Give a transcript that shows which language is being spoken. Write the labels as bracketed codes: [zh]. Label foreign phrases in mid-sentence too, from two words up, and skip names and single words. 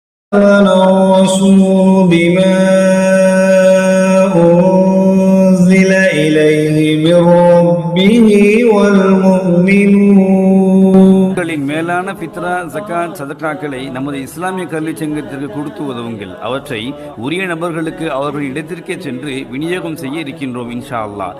[ar] آمن الرسول بما أنزل إليه من ربه والمؤمنون. [ta] மேலான ஃபித்ரா, ஜகாத், சதகாக்களை நமது இஸ்லாமிய கல்வி சங்கத்திற்கு கொடுத்து உதவுங்கள். அவற்றை உரிய நபர்களுக்கு அவர்கள் இடத்திற்கே சென்று விநியோகம் செய்ய இருக்கின்றோம். [ar] إن شاء الله.